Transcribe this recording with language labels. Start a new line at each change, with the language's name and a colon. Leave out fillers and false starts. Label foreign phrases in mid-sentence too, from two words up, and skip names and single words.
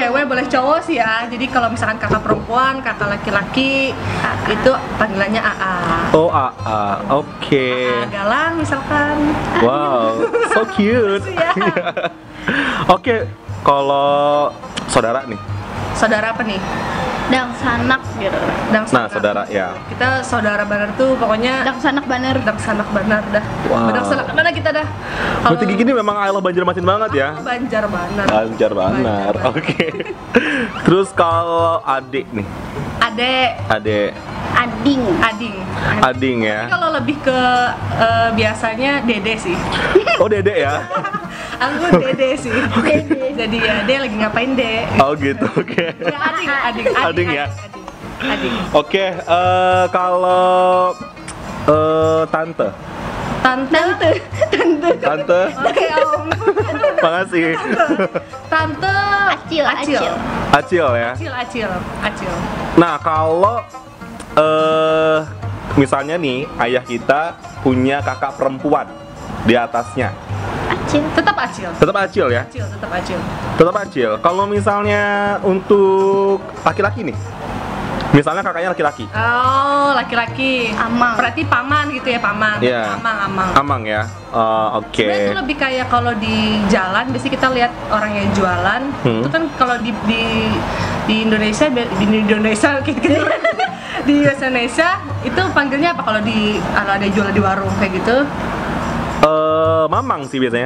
Indonesian: cewek, boleh cowok sih ya. Jadi kalau misalkan kakak perempuan, kakak laki-laki, itu panggilannya AA. Oh, AA. Oke. AA Galang misalkan.
English: Wow, so cute.
Indonesian: Iya. Oke, kalau saudara nih. Saudara apa nih?
Banjar: Dang sanak gitu. Dang Nah, sanak.
Indonesian: saudara ya. Kita saudara banar tuh pokoknya
Banjar: Dang sanak baner. Dang sanak banar dah. Wow. Dang sanak mana kita dah.
Indonesian: Berarti gini memang
English: I love
Indonesian: Banjarmasin banget ya.
Banjar: Banjar banar. Banjar Banar.
Indonesian: Oke. Terus kalau adik nih. Adek. Ading. Ading ya. Tapi kalau lebih ke biasanya dede sih. Oh, Dede ya. Aku dede sih. Jadi ya, dia lagi ngapain dek? Oh gitu. Oke. Ya, ading Ya. Ading. Oke, kalau tante. Tante. Oke, Om. Makasih. Tante Acil. Acil ya. Acil. Nah, kalau misalnya nih ayah kita punya kakak perempuan di atasnya. Acil. Tetap Acil. Tetap Acil ya? Tetap Acil. Tetap Acil. Kalau misalnya untuk laki-laki nih. Misalnya kakaknya laki-laki. Oh, laki-laki. Amang. Berarti paman gitu ya, paman. Iya. Amang. Amang ya. Oke. Sebenarnya itu lebih kayak kalau di jalan, biasanya kita lihat orang yang jualan. Itu kan kalau di Indonesia, gitu. Di Indonesia itu panggilnya apa kalau ada yang jual di warung kayak gitu? Mamang sih biasanya.